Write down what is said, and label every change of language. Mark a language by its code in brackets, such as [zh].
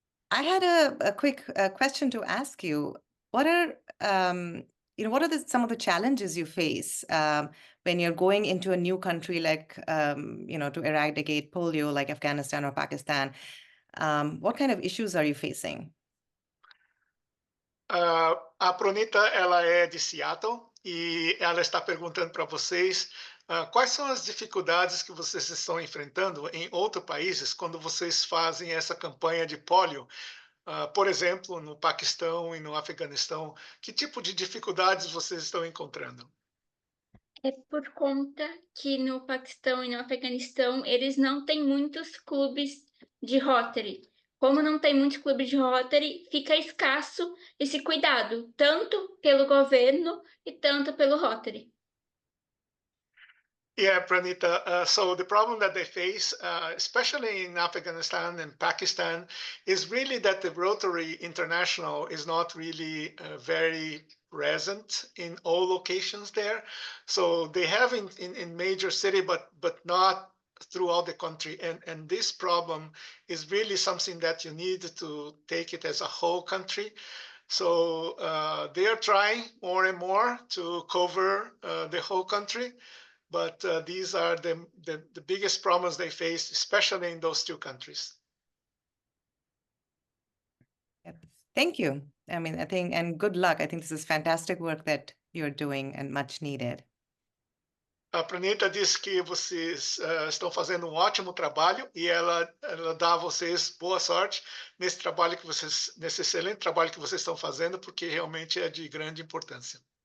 [en] I had a quick question to ask you. What are some of the challenges you face when you're going into a new country like to eradicate polio, like Afghanistan or Pakistan? What kind of issues are you facing? [pt] A Pronita, ela é de Seattle e ela está perguntando para vocês quais são as dificuldades que vocês estão enfrentando em outros países quando vocês fazem essa campanha de polio, por exemplo, no Paquistão e no Afeganistão. Que tipo de dificuldades vocês estão encontrando? É por conta que no Paquistão e no Afeganistão eles não têm muitos clubes de Rotary. Como não tem muitos clubes de Rotary, fica escasso esse cuidado, tanto pelo governo e tanto pelo Rotary. [en] Yeah, Pranita. So the problem that they face, especially in Afghanistan and Pakistan, is really that the Rotary International is not really very present in all locations there. So they have in major city, but not throughout the country. And this problem is really something that you need to take it as a whole country. So they are trying more and more to cover the whole country. But these are the biggest problems they face, especially in those two countries. Yep. Thank you. I mean, and good luck. I think this is fantastic work that you're doing and much needed. [pt] A Pranita disse que vocês estão fazendo ótimo trabalho e ela dá a vocês boa sorte nesse trabalho nesse excelente trabalho que vocês estão fazendo, porque realmente é de grande importância.